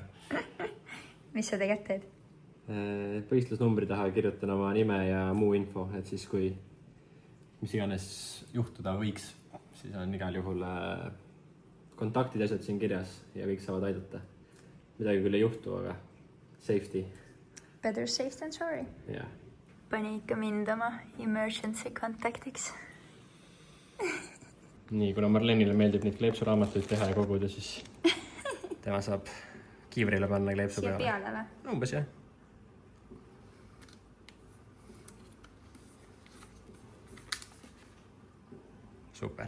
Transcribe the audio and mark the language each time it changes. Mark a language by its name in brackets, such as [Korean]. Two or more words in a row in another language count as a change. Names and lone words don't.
[Estonian] Mis sa tegelikult teed? Võistlusnumbri taha kirjutan oma nime ja muu info, et siis kui mis iganes juhtuda võiks, siis on igal juhul kontaktid asjad siin kirjas ja kõik saavad aidata. Midagi küll ei juhtu, aga safety. [English] Better safe than sorry. Yeah. [Estonian] Pani ikka mind oma emergency kontaktiks. Nii, kuna Marlenile meeldib neid kleepsuraamatuid teha ja koguda, siis tema saab kiivrile panna kleepsu Siia peale. peale või? Umbes jah. Super.